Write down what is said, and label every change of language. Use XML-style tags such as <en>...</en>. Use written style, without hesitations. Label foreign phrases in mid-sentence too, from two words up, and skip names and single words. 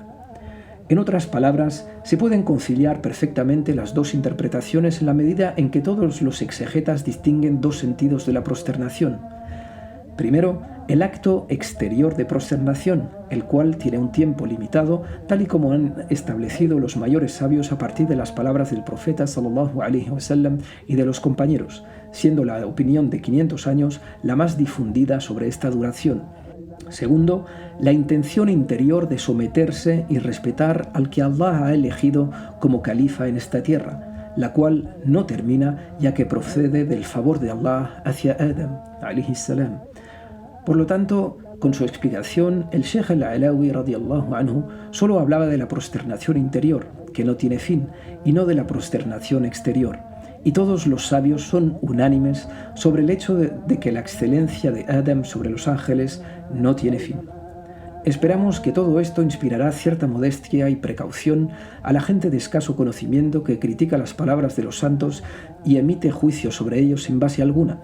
<es>En otras palabras, se pueden conciliar perfectamente las dos interpretaciones en la medida en que todos los exegetas distinguen dos sentidos de la prosternación. Primero, el acto exterior de prosternación, el cual tiene un tiempo limitado, tal y como han establecido los mayores sabios a partir de las palabras del profeta</es> <ar>صلى الله عليه وسلم</ar> <es>y de los compañeros, siendo la opinión de 500 años la más difundida sobre esta duración. Segundo, la intención interior de someterse y respetar al que Allah ha elegido como califa en esta tierra, la cual no termina ya que procede del favor de Allah hacia Adam</es> <ar>عليه السلام.</ar> <es>Por lo tanto, con su explicación, el Sheikh al-Alawi</es> <ar>رضي الله عنه</ar> <es>solo hablaba de la prosternación interior, que no tiene fin, y no de la prosternación exterior. Y todos los sabios son unánimes sobre el hecho de que la excelencia de Adam sobre los ángeles no tiene fin. Esperamos que todo esto inspirará cierta modestia y precaución a la gente de escaso conocimiento que critica las palabras de los santos y emite juicio sobre ellos sin base alguna.</es>